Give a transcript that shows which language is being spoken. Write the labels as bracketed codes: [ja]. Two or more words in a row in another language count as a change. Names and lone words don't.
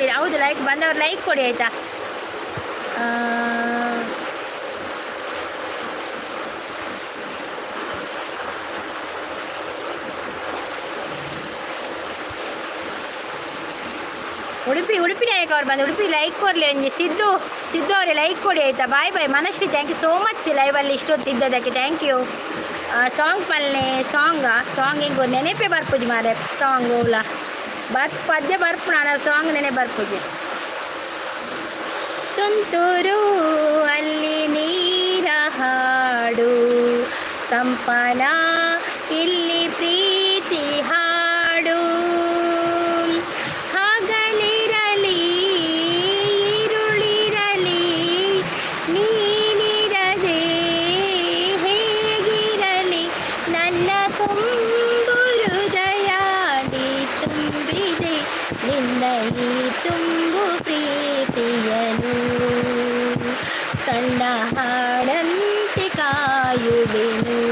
[kn] ಹೌದು ಲೈಕ್ ಬಂದವರು ಲೈಕ್ ಕೊಡಿ ಆಯಿತಾ. ಉಡುಪಿ ನಾಯಕ ಅವ್ರು ಬಂದು ಉಡುಪಿ ಲೈಕ್ ಕೊಡಲಿ. ಒಂಜಿ ಸಿದ್ದು ಅವರೇ ಲೈಕ್ ಕೊಡಿ ಆಯಿತಾ. ಬಾಯ್ ಮನಶ್ರೀ [en] thank you so much [kn] ಲೈವಲ್ಲಿ ಇಷ್ಟೊತ್ತಿದ್ದದಕ್ಕೆ [en] thank you. [tcy] ಸಾಂಗ್ ಪಲ್ಲೆ ಸಾಂಗ್ ಹಿಂಗೆ ನೆನಪೇ ಬರ್ಪುಜಿ ಮಾರೆ. ಸಾಂಗ್ ಓಲ ಪದ್ಯ ಬರ್ಪು ನಾನು ಸಾಂಗ್ ನೆನೆ ಬರ್ಪುಜಿ. [kn] ತುಂತುರು ಅಲ್ಲಿ ನೀರ ಹಾಡು ಕಂಪನ ಇಲ್ಲಿ ಪ್ರೀತಿ ಹಾಡು ಹಗಲಿರಲಿ ಈರುಳಿರಲಿ ನೀನಿರದೆ ಹೇಗಿರಲಿ ನನ್ನ ತುಂಬು ಹೃದಯ ನೀ ತುಂಬಿದೆ ನಿನ್ನ ಈ ತುಂಬು ಪ್ರೀತಿಯನು ಕಣ್ಣ ಹಾಡಂತೆ ಕಾಯುವೆನು.